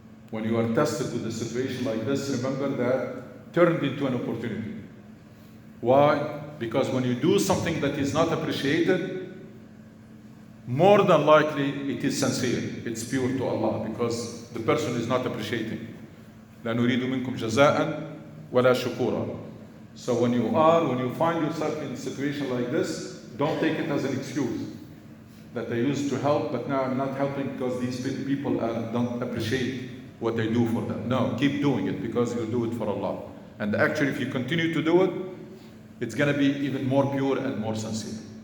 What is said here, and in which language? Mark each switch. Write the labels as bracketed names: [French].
[English] When you are tested with a situation like this, remember that turned into an opportunity. Why? Because when you do something that is not appreciated, more than likely it is sincere, it's pure to Allah, because the person is not appreciating. [Arabic] لا نريد منكم جزاء ولا شكورا. [English] So when you find yourself in a situation like this, don't take it as an excuse that I used to help, but now I'm not helping because these people don't appreciate what I do for them. No, keep doing it because you do it for Allah. And actually, if you continue to do it, it's going to be even more pure and more sincere.